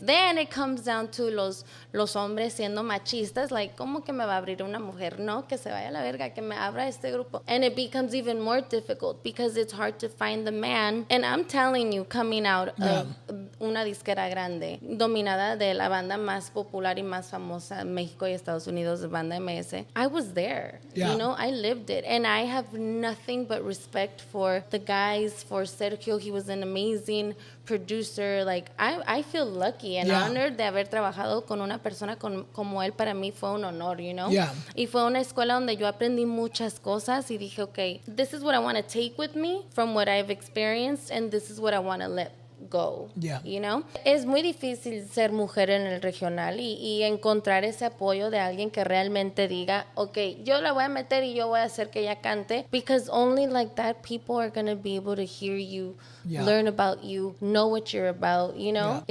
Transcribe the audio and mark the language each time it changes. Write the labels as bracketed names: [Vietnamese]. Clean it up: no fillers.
[English] Then it comes down to [Spanish] los hombres siendo machistas, like, ¿cómo que me va a abrir una mujer? No, que se vaya a la verga, que me abra este grupo. [English] And it becomes even more difficult because it's hard to find the man. And I'm telling you, coming out of [Spanish] una disquera grande, dominada de la banda más popular y más famosa en México y Estados Unidos, de Banda MS, [English] I was there. Yeah. You know, I lived it. And I have nothing but respect for the guys, for Sergio. He was an amazing producer. Like, I feel lucky and honored [Spanish] de haber trabajado con una persona como él. Para mí fue un honor, you know? [English] Yeah. [Spanish] Y fue una escuela donde yo aprendí muchas cosas y dije, okay, [English] this is what I want to take with me from what I've experienced, and this is what I want to let go. Yeah. [Spanish] You know? Es muy difícil ser mujer en el regional y encontrar ese apoyo de alguien que realmente diga, okay, yo la voy a meter y yo voy a hacer que ella cante, [English] because only like that people are going to be able to hear you, learn about you, know what you're about, you know?